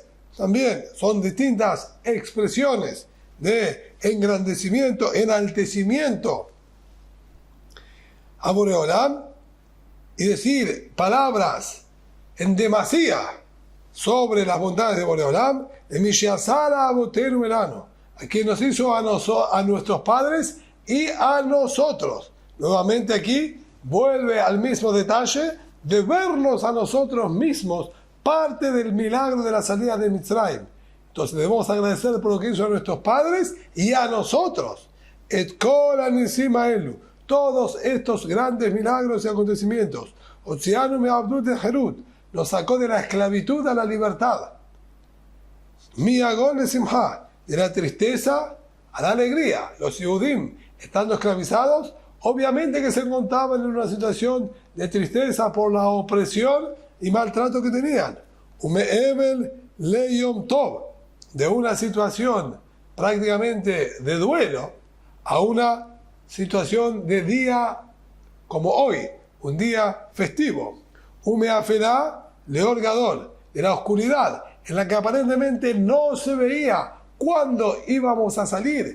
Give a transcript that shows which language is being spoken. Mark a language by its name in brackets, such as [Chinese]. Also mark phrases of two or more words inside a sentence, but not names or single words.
[Spanish] También son distintas expresiones de engrandecimiento, enaltecimiento a Boreolam y decir palabras en demasía sobre las bondades de Boreolam, de [Hebrew] Mishiasara Abotenu Elano, [Spanish] a quien nos hizo a nuestros padres y a nosotros. Nuevamente aquí vuelve al mismo detalle de vernos a nosotros mismos parte del milagro de la salida de Mitzrayim. Entonces debemos agradecer por lo que hizo a nuestros padres y a nosotros. [Hebrew] Et kol anisim haelu, [Spanish] todos estos grandes milagros y acontecimientos. [Hebrew] Otzianu me'abdut herut, [Spanish] nos sacó de la esclavitud a la libertad. [Hebrew] Miagol simha, [Spanish] de la tristeza a la alegría. Los Yehudim, estando esclavizados, obviamente que se encontraban en una situación de tristeza por la opresión y maltrato que tenían. [Hebrew] Ume'evel leyom tov, [Spanish] de una situación prácticamente de duelo a una situación de día como hoy, un día festivo. [Hebrew] Umeafelá leor gadol, [Spanish] de la oscuridad, en la que aparentemente no se veía ¿Cuándo íbamos a salir?